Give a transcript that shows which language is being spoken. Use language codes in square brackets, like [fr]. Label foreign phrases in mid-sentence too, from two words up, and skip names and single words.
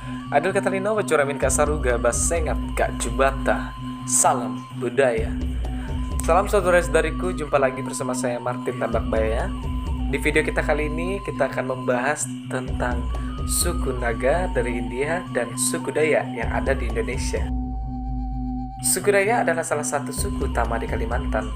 [knx] Adul Katalino Wacuramin Kak Saruga Basengat Kak Jubata. [id] Salam budaya. Salam saudara-saudariku, jumpa lagi bersama saya Martin Tambakbaya. Di video kita kali ini kita akan membahas tentang suku Naga dari India dan suku Dayak yang ada di Indonesia. Suku Dayak adalah salah satu suku utama di Kalimantan.